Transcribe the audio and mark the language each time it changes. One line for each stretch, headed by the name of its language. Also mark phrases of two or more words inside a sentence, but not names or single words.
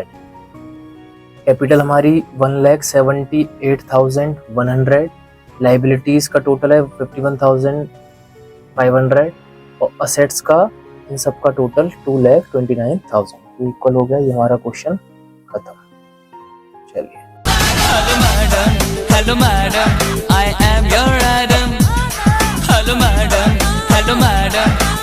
Hindi: कैपिटल हमारी 1,78,100, लाइबिलिटीज का टोटल है 51,500 और असेट्स का इन सब का टोटल 2,29,000 इक्वल हो गया। ये हमारा क्वेश्चन खत्म। चलिए,
English: hello madam, I am your Adam. Hello madam,